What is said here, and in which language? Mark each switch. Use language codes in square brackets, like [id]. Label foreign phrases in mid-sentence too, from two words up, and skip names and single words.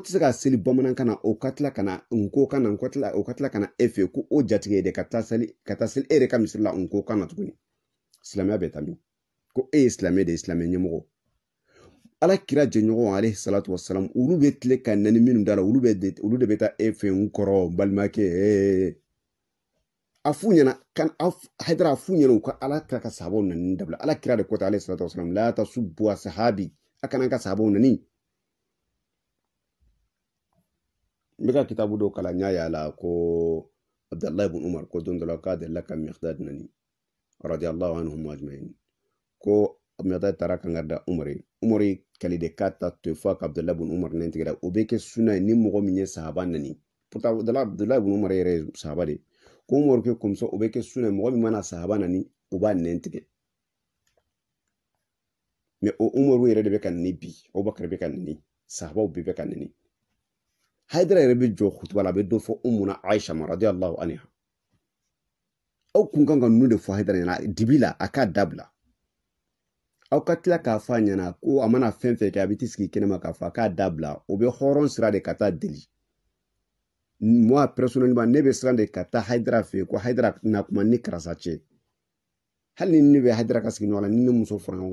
[bm] tɛ se ka seli bamanankan na o ka tila ka na nko kan na o ka tila ka na e fɛ ko o jatigɛ ye de ka taa seli e yɛrɛ ka misiri la nko kan na tuguni silamɛya bɛ taa min ko e ye silamɛ de ye silamɛ ɲɛmɔgɔ ala kira jɛɲɔgɔn [ar] عليه الصلاة والسلام [bm] olu bɛ tile ka nani minnu da la olu de bɛ taa e fɛ n kɔrɔ balimakɛ a f'u ɲɛna Hayidara a f'u ɲɛna u ka ala kira ka sahabaw nani dabila ala kira de kɔta [ar] عليه الصلاة والسلام لا تسبوا أصحابي [bm] a kana ka sahabaw nani n bɛ ka kitabu dɔw kalan n y'a y'a la ko Abdullahi ibn Umar ko don dɔ la k'a delila ka Miqdad nani [ar] رضي الله عنهم أجمعين [bm] ko Miqdad taara kan ka da Umar ye Umar ye kale de k'a ta to fɔ ka Abdullahi ibn Umar nɛn tigɛra o bɛ kɛ sunna ye ni mɔgɔ min ye sahaba nani pourtant Abdullahi ibn Umar yɛrɛ ye sahaba de ko Umar kɛ [fr] comme ça [bm] o bɛ kɛ sunna ye mɔgɔ min mana sahaba nani o b'a nɛn tigɛ mais o Umar yɛrɛ de bɛ ka nani bi Abubakar bɛ ka nani sahabaw bɛ ka nani Hayidara yɛrɛ bɛ jɔ kutuba la a bɛ dɔ fɔ Ummuna Aisha ma [ar] رضي الله عنها [bm] aw kun kan ka ninnu de fɔ Hayidara ɲɛna dibi la a k'a dabila aw ka tila k'a fɔ a ɲɛna ko a mana fɛn fɛn kɛ a bɛ t'i sigi kɛnɛma k'a fɔ a k'a dabila o bɛ hɔrɔn sira de ka taa deli [fr] moi personnellement [bm] ne bɛ siran de ka taa Hayidara fɛ yen ko Hayidara na kuma ni karisa cɛ hali ni ne bɛ Hayidara ka sigi ɲɔgɔn la ni ne muso fɔra ɲɔgɔn